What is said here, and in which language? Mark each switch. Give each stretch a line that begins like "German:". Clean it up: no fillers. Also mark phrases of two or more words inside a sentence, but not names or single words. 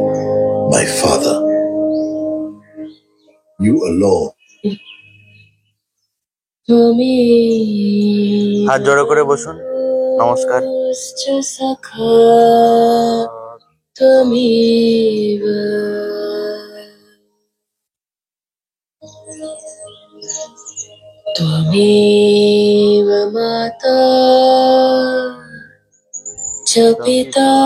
English: My Father, you alone त्वमेव
Bangla: হাত জোড়ো করে বসুন, নমস্কার।
Sanskrit: বন্ধুশ্চ সখা त्वमेव त्वमेव माता च पिता